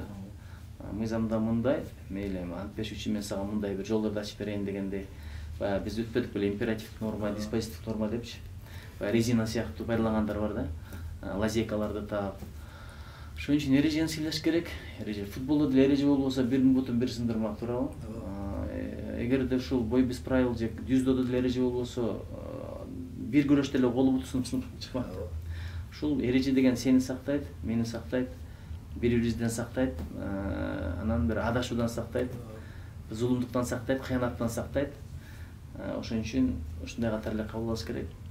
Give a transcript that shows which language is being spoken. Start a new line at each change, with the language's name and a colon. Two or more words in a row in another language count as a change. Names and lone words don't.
Kyrgyz: Мыйзамда мындай, мейли антпеш үчүн мен сага мындай бир жолдорду ачып берейин дегендей, баягы биз өтпөдүк беле императивдик норма, диспозитивдик норма депчи. резина сыяктуу пайдалангандар бар да, лазейкаларды таап. Ошон үчүн эрежени сыйлаш керек. Футболдо деле эреже болбосо биринин бутун бир сындырмак, туурабы? Эгерде ушул
Russian: бой без правил
Kyrgyz: же дюздодо деле эреже болбосо, бир күрөштө эле кол буту сынып чыкмак. Ушул эреже деген сени сактайт, мени сактайт, бири-бирибизден сактайт, анан бир адашуудан сактайт, зулумдуктан сактайт, кыянаттан сактайт. Ошон үчүн ушундай катар эле кабыл алыш керек.